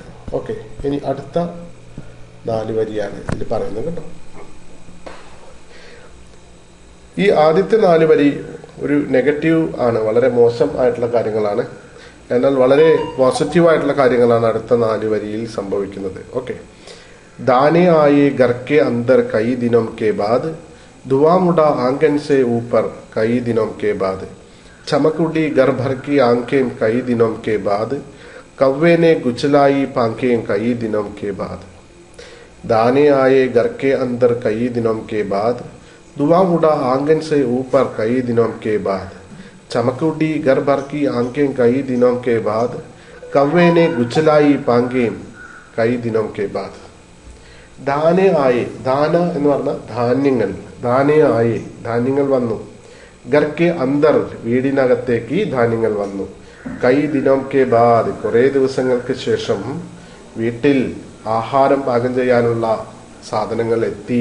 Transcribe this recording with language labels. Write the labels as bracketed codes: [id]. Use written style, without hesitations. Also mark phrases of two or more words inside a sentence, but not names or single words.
[ml] ഓക്കെ, ഇനി അടുത്ത 4 വരിയാണ് ഇതിൽ പറയുന്നത് കേട്ടോ. ഈ ആദ്യത്തെ 4 വരി ഒരു നെഗറ്റീവ് ആണ്, വളരെ മോശം ആയിട്ടുള്ള കാര്യങ്ങളാണ്. എന്നാൽ വളരെ പോസിറ്റീവ് ആയിട്ടുള്ള കാര്യങ്ങളാണ് അടുത്ത 4 വരിയിൽ സംഭവിക്കുന്നത്. ഓക്കെ, [hi] दाने आए घर के अंदर कई दिनों के बाद, धुआं उड़ा आंगन से ऊपर कई दिनों के बाद, चमक उड़ी घर भर की आंखें कई दिनों के बाद, कौवे ने गुचलाई पांखें कई दिनों के बाद. दाने आए घर के अंदर कई दिनों के बाद, धुआं उड़ा आंगन से ऊपर कई दिनों के बाद, चमक उड़ी घर भर की आंखें कई दिनों के बाद, कौवे ने गुचलाई पांखें कई दिनों के बाद. दाने आए, [ml] ദാന എന്ന് പറഞ്ഞ ധാന്യങ്ങൾ, [hi] दाने आए [ml] ധാന്യങ്ങൾ വന്നു. [hi] घर के अंदर [ml] വീടിനകത്തേക്ക് ധാന്യങ്ങൾ വന്നു. [hi] कई दिनों के बाद [ml] കുറെ ദിവസങ്ങൾക്ക് ശേഷം വീട്ടിൽ ആഹാരം പാകം ചെയ്യാനുള്ള സാധനങ്ങൾ എത്തി.